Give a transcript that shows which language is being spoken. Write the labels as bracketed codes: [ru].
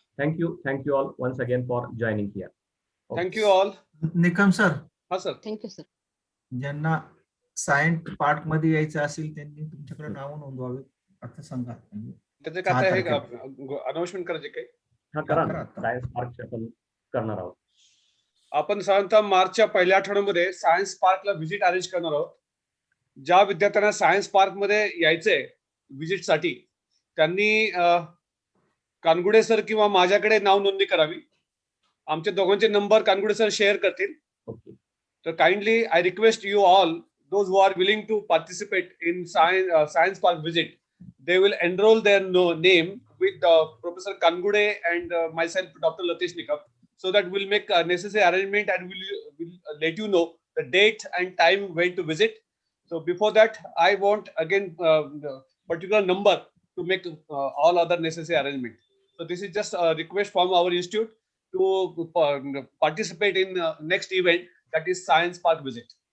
[en] Thank you all once again for joining here. Okay. Thank you all. [mr] Nikam sir, हा sir. [en] Thank you, sir. [mr] ज्यांना science park मध्ये यायचं असेल त्यांनी तुमच्याकडे नाव नोंदवावे असं सांगा. त्याचे काय हे अनाउन्समेंट करायचे काही? हा करा. सायन्स पार्क आपण करणार आहोत. आपण साधारणतः मार्चच्या पहिल्या आठवड्यामध्ये सायन्स पार्कला व्हिजिट अरेंज करणार आहोत. ज्या विद्यार्थ्यांना सायन्स पार्क मध्ये यायचंय व्हिजिट साठी त्यांनी कानगुडे सर किंवा माझ्याकडे नाव नोंदणी करावी. आमचे दोघांचे नंबर कानगुडे सर शेअर करतील. [en] तर kindly I request you all those who are willing to participate in science park visit, they will enroll their name with Professor Kangude and myself, Dr. Latesh Nikam, so that we'll make necessary arrangement and we'll let you know the date and time when to visit. So before that, I want again particular number to make all other necessary arrangement. So this is just a request from our institute to participate in next event, that is Science Park visit.